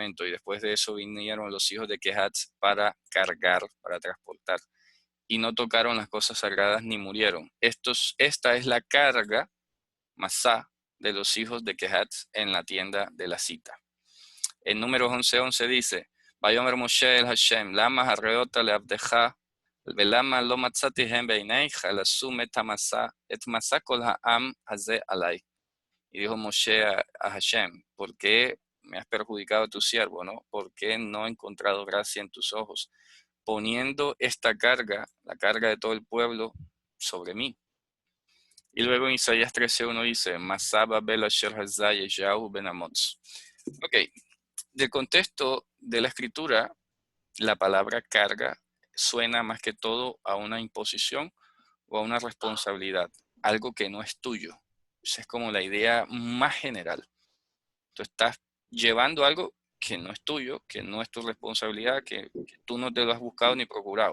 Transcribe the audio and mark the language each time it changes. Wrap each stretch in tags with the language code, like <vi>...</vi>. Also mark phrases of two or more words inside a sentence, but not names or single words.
<es>Y después de eso vinieron los hijos de Kehat para cargar, para transportar. Y no tocaron las cosas sagradas ni murieron. Esta es la carga, masá, de los hijos de Kehat en la tienda de la cita. En Números 11:11 dice,</es> <he>ויאמר משה אל השם למה הרעת לעבדך ולמה לא מצאתי חן בעיניך לשום את משא כל העם הזה עלי.</he> <es>Y dijo Moshe a Hashem, ¿por qué me has perjudicado a tu siervo, no? ¿Por qué no he encontrado gracia en tus ojos? Poniendo esta carga, la carga de todo el pueblo, sobre mí. Y luego en Isaías 13:1 dice,</es> <he>משא בבל אשר חזה ישעיהו בן אמוץ.</he> <es>Ok. Del contexto de la escritura, la palabra carga suena más que todo a una imposición o a una responsabilidad, algo que no es tuyo. Esa es como la idea más general. Tú estás llevando algo que no es tuyo, que no es tu responsabilidad, que tú no te lo has buscado ni procurado.</es>